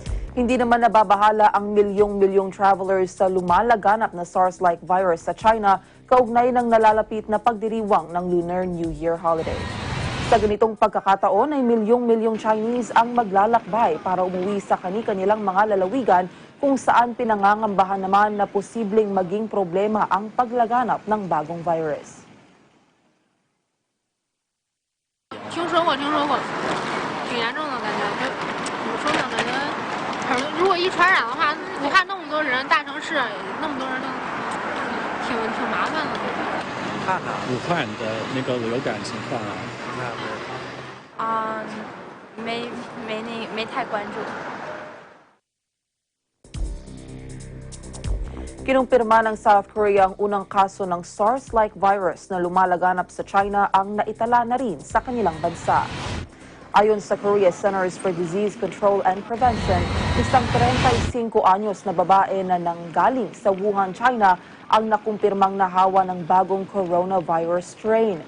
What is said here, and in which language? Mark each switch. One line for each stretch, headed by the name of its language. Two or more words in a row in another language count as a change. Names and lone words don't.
Filipino: Hindi naman nababahala ang milyong-milyong travelers sa lumalaganap na
English: SARS-like virus
Filipino: sa China kaugnay ng nalalapit na pagdiriwang ng Lunar New Year holiday. Sa ganitong pagkakataon ay milyong-milyong Chinese ang maglalakbay para umuwi sa kani-kanilang mga lalawigan kung saan pinangangambahan naman na posibleng maging problema ang paglaganap ng bagong virus.
Chinese: 听说过，挺严重的感觉。怎么说呢？感觉，如果一传染的话，武汉那么多人，大城市那么多人，挺麻烦的。武汉的那个流感情况啊，没太关注。
Filipino: Kinumpirma ng South Korea ang unang kaso ng
English: SARS-like virus
Filipino: na lumalaganap sa China ang naitala na rin sa kanilang bansa. Ayon sa Korea Centers for Disease Control and Prevention, isang 35 anyos na babae na nanggaling sa Wuhan, China ang nakumpirmang nahawa ng bagong
English: coronavirus strain.